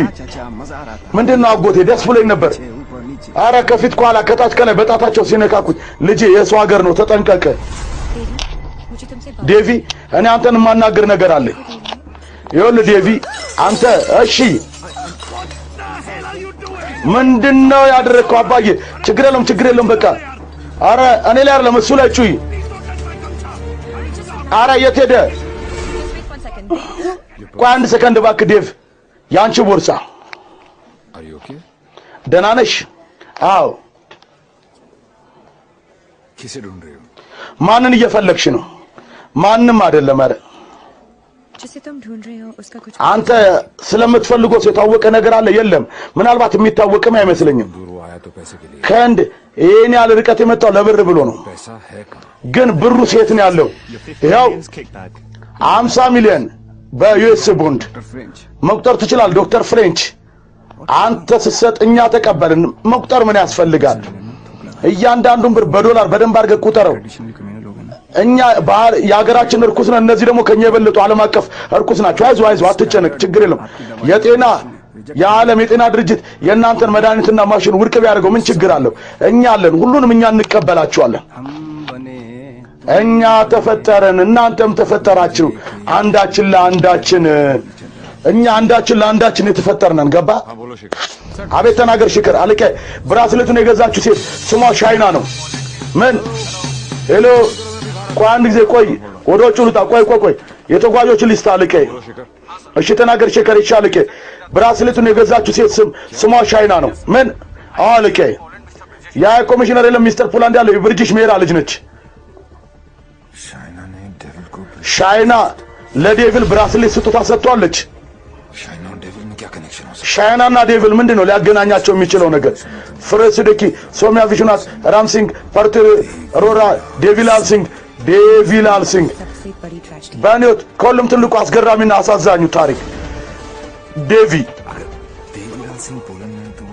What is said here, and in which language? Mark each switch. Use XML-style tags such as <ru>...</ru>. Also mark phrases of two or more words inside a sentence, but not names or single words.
<hi>चाचा मजा आ रहा था</hi> <am>ምንድን ነው አጎቴ ደስ ብሎኝ ነበር</am> <hi>ऊपर नीचे</hi> <am>አረ ከፊት ከኋላ ከታች ከላይ በጣታቸው ሲነካኩት ልጄ የሰው ሀገር ነው ተጠንቀቀ</am> <hi>मुझे तुमसे बात</hi> <am>ዴቪ እኔ አንተን የማናገር ነገር አለ ይኸውልህ ዴቪ አንተ እሺ ምንድነው ያደረግከው አባዬ ችግር የለም በቃ አረ እኔ ላይ አይደለም እሱ ላይ ጩይ አረ የት ሄደ</am> <en>Just wait 1 second.</en> <am>ቆይ አንድ ሰከንድ እባክህ ዴቭ ያንቺ ቦርሳ</am> <en>Are you okay?</en> <am>ደህና ነሽ አዎ</am> <hi>किसे ढूंढ रहे हो?</hi> <am>ማንን እየፈለግሽ ነው ማንም አይደለም አረ</am> <hi>जिसे तुम ढूंढ रहे हो उसका कुछ</hi> <am>አንተ ስለምትፈልገው ሰው የታወቀ ነገር አለ የለም ምናልባት የሚታወቅም አይመስለኝም</am> <hi>दूर वो आया तो पैसे के लिए.</hi> <am>ከእንድ ይሄን ያህል ርቀት የመጣው ለብር ብሎ ነው</am> <hi>पैसा है कहाँ?</hi> <am>ግን ብሩ ሴት ነው ያለው ይኸው 50 ሚሊዮን በዩኤስ ቦንድ</am> <hi>फ्रेंच</hi> <am>መቁጠር ትችላል ዶክተር ፍሬንች አንተ ስትሰጥ እኛ ተቀበልን መቁጠር ምን ያስፈልጋል እያንዳንዱን ብር በዶላር በደንብ አድርገህ ቁጠረው</am> <en>traditionally communal</en> <hi>लोग हैं ना</hi> <am>እኛ ባህል የሀገራችን እርኩስ ነው እነዚህ ደግሞ ከኛ የበለጡ ዓለም አቀፍ እርኩስ ናቸው አይዞህ አትጨነቅ ችግር የለም የጤና የዓለም የጤና ድርጅት የእናንተን መድኃኒትና ማሽን ውድቅ ቢያደርገው ምን ችግር አለው እኛ አለን ሁሉንም እኛ እንቀበላቸዋለን</am> <hi>हम बने</hi> <am>እኛ ተፈጠረን እናንተም ተፈጠራችሁ አንዳችን ለአንዳችን እኛ አንዳችን ለአንዳችን የተፈጠርነን ገባ</am> <hi>हाँ बोलो शेखर.</hi> <am>አቤት ተናገር ሽክር አለቀ ብራስሌቱን የገዛችሁ ሴት ስሟ ሻይና ነው ምን ሄሎ ቆይ አንድ ጊዜ ቆይ ወደ ውጭ ልውጣ ቆይ የተጓዦች ሊስት አለቀ እሺ ተናገር ሽክር ይሻለቀ ብራስሌቱን የገዛችሁ ሴት ስሟ ሻይና ነው ምን አለቀ ያ ኮሚሽነር የለም ሚስተር ፖላንድ ያለው የብሪቲሽ ሜራ ልጅ ነች</am> <hi>शाइना ने डेविल को.</hi> <am>ሻይና ለዴቪል ብራስሌት ስጦታ ሰጥቷለች</am> <hi>शाइना और डेविल में क्या कनेक्शन हो सकता</hi> <am>ሻይናና ዴቪል ምንድነው ሊያገናኛቸው የሚችለው ነገር? ፍሬስዲኪ፣ ሶሚያ ቪሽናት፣ ራምሲንግ፣ ፐርትር ሮራ፣ ዴቪል አልሲንግ</am> <hi>सबसे बड़ी ट्रेजेडी</hi> <am>ባኒዮት ከሁሉም ትልቁ አስገራሚና አሳዛኙ ታሪክ</am> <hi>देवीलाल सिंह पोलैंड में तो</hi>